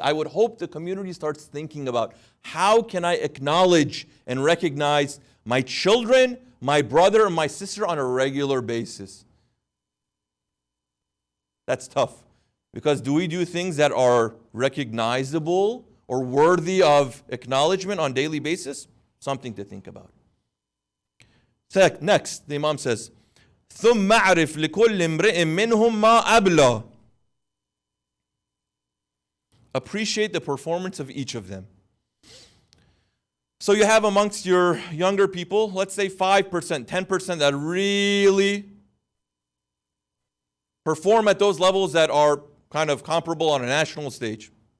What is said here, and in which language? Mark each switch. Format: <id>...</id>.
<en>I would hope the community starts thinking about how can I acknowledge and recognize my children, my brother, and my sister on a regular basis. That's tough. Because do we do things that are recognizable or worthy of acknowledgement on a daily basis? Something to think about. Next, the Imam says,</en> <ar>ثُمَّ أَعْرِفْ لِكُلِّ امْرِئٍ مِّنْهُمْ مَا أَبْلَى.</ar> <en>Appreciate the performance of each of them. So you have amongst your younger people, let's say 5%, 10% that really perform at those levels that are kind of comparable on a national stage.</en>